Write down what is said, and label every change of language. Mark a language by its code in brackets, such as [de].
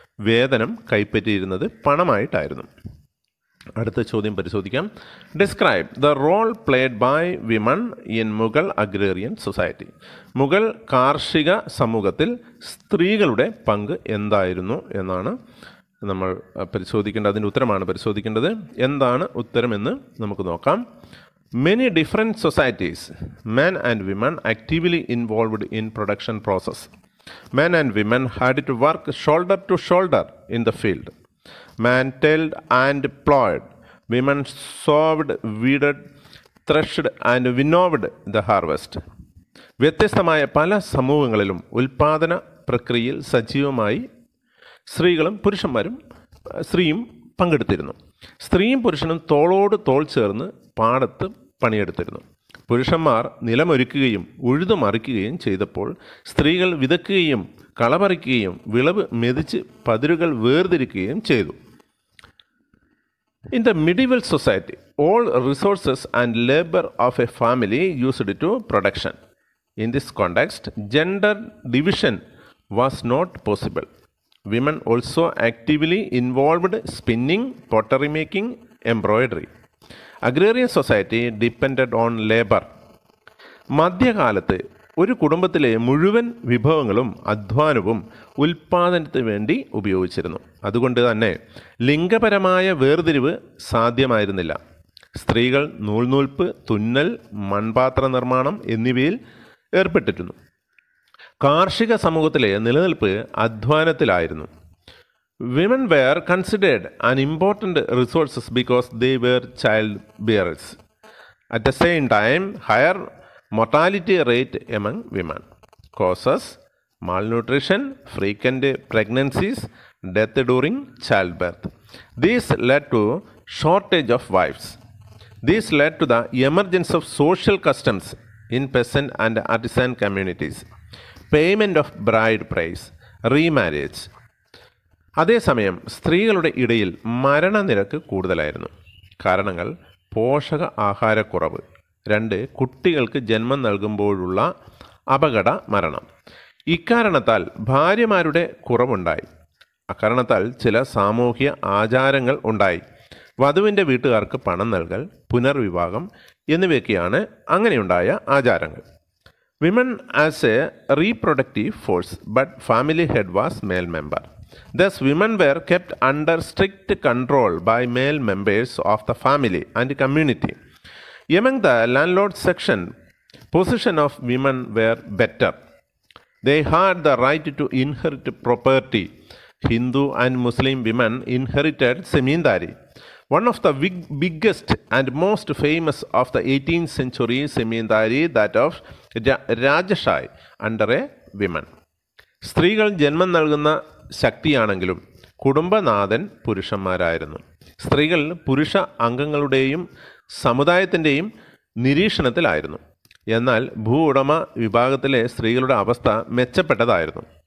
[ml] വേതനം കൈപ്പറ്റിയിരുന്നത് പണമായിട്ടായിരുന്നു. അടുത്ത ചോദ്യം പരിശോധിക്കാം. [en] Describe the role played by women in Mughal agrarian society. [ml] Mughal കാർഷിക സമൂഹത്തിൽ സ്ത്രീകളുടെ പങ്ക് എന്തായിരുന്നു എന്നാണ് നമ്മൾ പരിശോധിക്കേണ്ടത്. അതിൻ്റെ ഉത്തരമാണ് പരിശോധിക്കേണ്ടത്. എന്താണ് ഉത്തരമെന്ന് നമുക്ക് നോക്കാം. [en] Many different societies, men and women actively involved in production process. Men and women had to work shoulder to shoulder in the field. Man tilled and plowed. Women sowed, weeded, threshed and winnowed the harvest. [ml] വ്യത്യസ്തമായ പല സമൂഹങ്ങളിലും ഉൽപാദന പ്രക്രിയയിൽ സജീവമായി സ്ത്രീയും പങ്കെടുത്തിരുന്നു. സ്ത്രീയും പുരുഷനും തോളോട് തോൾ ചേർന്ന് പാടത്ത് പണിയെടുത്തിരുന്നു. പുരുഷന്മാർ നിലമൊരുക്കുകയും ഉഴുതുമറിക്കുകയും ചെയ്തപ്പോൾ സ്ത്രീകൾ വിതയ്ക്കുകയും കളപറിക്കുകയും വിളവ് മെതിച്ച് പതിരുകൾ വേർതിരിക്കുകയും ചെയ്തു. [en] In the medieval society, all resources and labor of a family used to production. In this context, gender division was not possible. Women also actively involved spinning, pottery making, embroidery. Agrarian society depended on labor. [ml] മധ്യകാലത്ത് ഒരു കുടുംബത്തിലെ മുഴുവൻ വിഭവങ്ങളും അധ്വാനവും ഉൽപ്പാദനത്തിന് വേണ്ടി ഉപയോഗിച്ചിരുന്നു. അതുകൊണ്ട് തന്നെ ലിംഗപരമായ വേർതിരിവ് സാധ്യമായിരുന്നില്ല. സ്ത്രീകൾ നൂൽനൂൽപ്പ്, തുന്നൽ, മൺപാത്ര നിർമ്മാണം എന്നിവയിൽ ഏർപ്പെട്ടിരുന്നു. കാർഷിക സമൂഹത്തിലെ നിലനിൽപ്പ് അധ്വാനത്തിലായിരുന്നു. [en] Women were considered an important resources because they were child bearers. At the same time higher mortality rate among women causes malnutrition, frequent pregnancies, death during childbirth. This led to shortage of wives. This led to the emergence of social customs in peasant and artisan communities. Payment of bride price, remarriage. [ml] അതേസമയം സ്ത്രീകളുടെ ഇടയിൽ മരണനിരക്ക് കൂടുതലായിരുന്നു. കാരണങ്ങൾ പോഷക ആഹാരക്കുറവ്, 2 കുട്ടികൾക്ക് ജന്മം നൽകുമ്പോഴുള്ള അപകട മരണം. ഇക്കാരണത്താൽ ഭാര്യമാരുടെ കുറവുണ്ടായി. അക്കാരണത്താൽ ചില സാമൂഹ്യ ആചാരങ്ങൾ ഉണ്ടായി. വധുവിൻ്റെ വീട്ടുകാർക്ക് പണം നൽകൽ, പുനർവിവാഹം എന്നിവയൊക്കെയാണ് അങ്ങനെയുണ്ടായ ആചാരങ്ങൾ. [en] Women as a reproductive force, but family head was male member. Thus, women were kept under strict control by male members of the family and community. Among the landlord section, position of women were better. They had the right to inherit property. Hindu and Muslim women inherited semindari. One of the biggest and most famous of the 18th century semindari, that of Rajashai, under a woman. [ml] സ്ത്രീകൾ ജന്മം നൽകുന്ന ശക്തിയാണെങ്കിലും കുടുംബനാഥൻ പുരുഷന്മാരായിരുന്നു. സ്ത്രീകൾ പുരുഷ അംഗങ്ങളുടെയും സമുദായത്തിൻ്റെയും നിരീക്ഷണത്തിലായിരുന്നു. എന്നാൽ ഭൂ ഉടമ വിഭാഗത്തിലെ സ്ത്രീകളുടെ അവസ്ഥ മെച്ചപ്പെട്ടതായിരുന്നു.